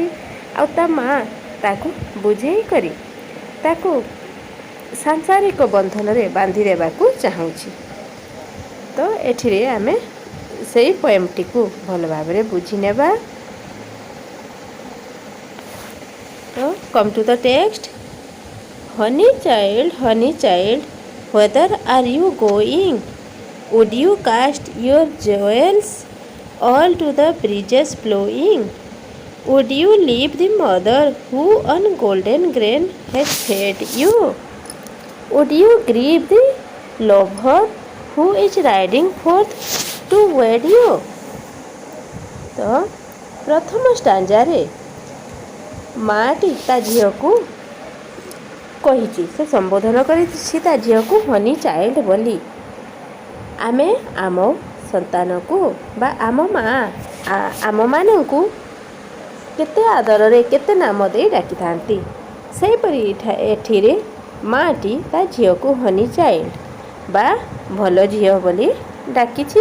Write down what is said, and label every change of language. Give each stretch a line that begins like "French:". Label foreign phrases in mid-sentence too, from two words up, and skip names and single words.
Odia: ଆଉ ତା ମା' ତାକୁ ବୁଝେଇ କରି ତାକୁ ସାଂସାରିକ ବନ୍ଧନରେ ବାନ୍ଧି ଦେବାକୁ ଚାହୁଁଛି। ତ ଏଠିରେ ଆମେ ସେଇ ପୋଏମ୍ଟିକୁ ଭଲ ଭାବରେ ବୁଝିନେବା।
English: ତ come to the text. honey child, whether are you going? Would you cast your jewels all to the breezes blowing? Would you leave the mother who on golden grain has fed you? Would you grieve the lover who is riding forth to wed you?
Odia: ତ ପ୍ରଥମ ଷ୍ଟାଞ୍ଜାରେ ମାଆଟି ତା ଝିଅକୁ କହିଛି, ସେ ସମ୍ବୋଧନ କରିଛି ତା ଝିଅକୁ
English: honey child
Odia: ବୋଲି। ଆମେ ଆମ ସନ୍ତାନକୁ ବା ଆମ ମା' ଆମମାନଙ୍କୁ କେତେ ଆଦରରେ କେତେ ନାମ ଦେଇ ଡାକିଥାନ୍ତି, ସେହିପରି ଏଠିରେ ମାଆଟି ତା ଝିଅକୁ
English: honey child
Odia: ବା ଭଲ ଝିଅ ବୋଲି ଡାକିଛି।